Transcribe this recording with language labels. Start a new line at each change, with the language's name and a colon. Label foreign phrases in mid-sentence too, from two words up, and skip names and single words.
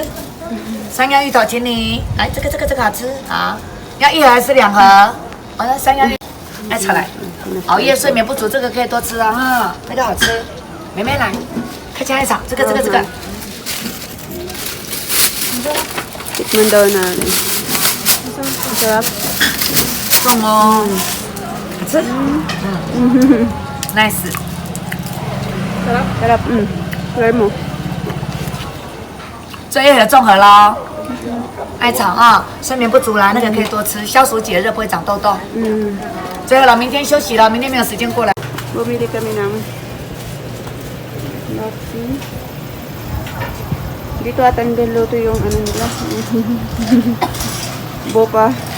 Chinese: 山药芋头，请你来，这个好吃啊！要一盒还是2盒？好的，山药芋，来炒来。熬夜睡眠不足，这个可以多吃啊哈，那个好吃。妹妹来，快加一炒，这个。
Filipino: Tikman daw natin. Masarap.
Chinese: 重哦，好吃。nice。
Filipino: Sarap. Try mo.
Chinese: 这一盒综合咯，爱炒啊，睡眠不足啦，那个可以多吃，消暑解热，不会长痘痘。最后了，明天休息了，明天没有时间过来。
Filipino: Bumili kami ng Lucky. Dito ata niluto yung ano nila. Bopa.